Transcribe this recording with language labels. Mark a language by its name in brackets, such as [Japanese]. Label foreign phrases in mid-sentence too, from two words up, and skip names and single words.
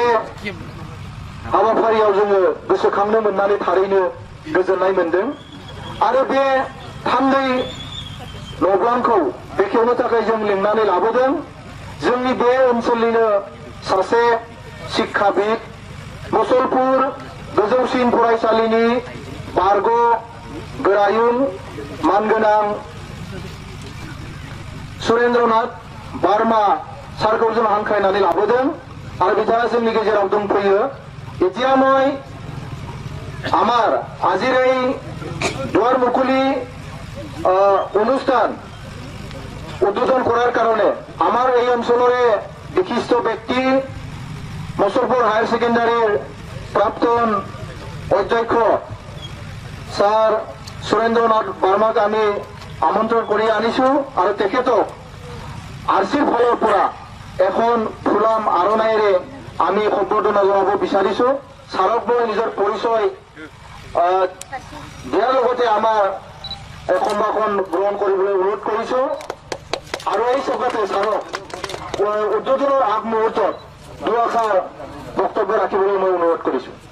[Bodo] हाबाफारियाव जोङो गोसोखांनो मोननानै थारैनो गोजोननाय मोनदों आरो बे थान्दै नब्लांखौ बेखेवनो थाखाय जों लिंनानै लाबोदों जोंनि बे ओनसोलनिनो सासे शिक्षाबिद मुसलपुर गोजौसिन फरायसालिनि बारग' गोरायुं मानगोनां सुरेन्द्रनाथ बार्मा सारखौ जों हांख्रायनानै लाबोदों आरो बिथाङा जोंनि गेजेराव दंफैयो [Assamese] এতিয়া মই আমার আজির এই দুয়ার মুকলি অনুষ্ঠান উদ্বোধন করার কারণে আমার এই অঞ্চলরে বিশিষ্ট ব্যক্তি মুসলপুর হায়ার সেকেন্ডারির প্রাক্তন অধ্যক্ষ স্যার সুরেন্দ্রনাথ বার্মাক আমি আমন্ত্রণ করে আনিছো আর তেখেতক আরসির ফলৰ পৰা এখন ফুলাম আৰণাইৰে আমি সম্বৰ্ধনা জনাব বিচাৰিছো ছাৰক মই নিজৰ পৰিচয় দিয়াৰ লগতে আমাৰ সম্ভাষণ গ্ৰহণ কৰিবলৈ অনুৰোধ কৰিছো আৰু এই সভাতে ছাৰক উদ্বোধনৰ আগমুহূৰ্তত দুআষাৰ বক্তব্য ৰাখিবলৈ মই অনুৰোধ কৰিছো